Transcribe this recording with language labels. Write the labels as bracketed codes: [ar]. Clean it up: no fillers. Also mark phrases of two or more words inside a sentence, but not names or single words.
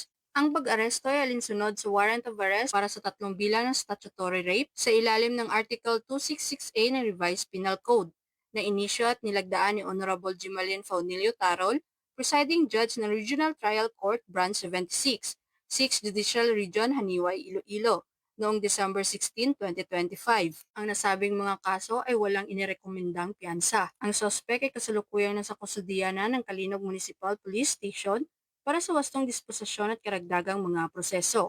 [tl] Ang pag-aresto ay alinsunod sa [en] warrant of arrest [tl] para sa 3 bilang ng [en] statutory rape [tl] sa ilalim ng Article 266A ng Revised Penal Code na inisyo at nilagdaan ni Honorable Jimalin Faunilio Tarol, [en] Presiding Judge [tl] ng Regional Trial Court Branch 76, 6th Judicial Region, Haniway, Iloilo, noong December 16, 2025. Ang nasabing mga kaso ay walang inirekomendang piyansa. Ang sospek ay kasalukuyang nasa kustudiya na ng Kalinog Municipal Police Station para sa wastong disposisyon at karagdagang mga proseso.